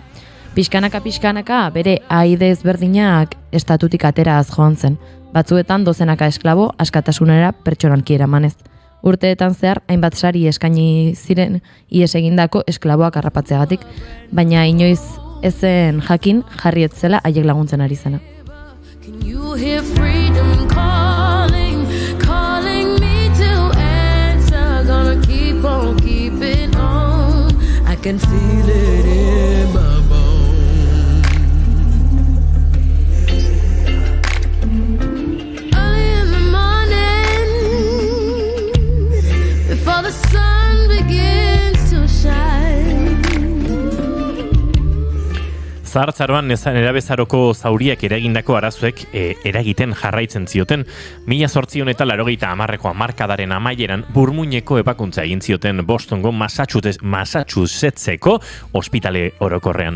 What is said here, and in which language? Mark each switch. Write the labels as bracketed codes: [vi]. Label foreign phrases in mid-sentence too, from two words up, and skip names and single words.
[eu] Pixkanaka bere aide ezberdinak estatutik ateraz joan zen. Batzuetan dozenaka esklabo askatasunera pertsonalki eramanez. Urteetan zehar hainbat sari eskaini ziren ihes egindako esklaboak harrapatzeagatik, baina inoiz ezen jakin Harriet zela haiek laguntzen ari zena. [en] Can you hear freedom calling, calling me to answer, gonna keep on keeping on. I can feel it in my bones. Early in the morning, before the sun begins to shine. [eu] Zahartzaroan nerabezaroko zauriak eragindako arazoek eragiten jarraitzen zioten. 1880ko hamarkadaren amaieran burmuineko ebakuntza egin zioten Bostongo Massachusettseko ospitale orokorrean.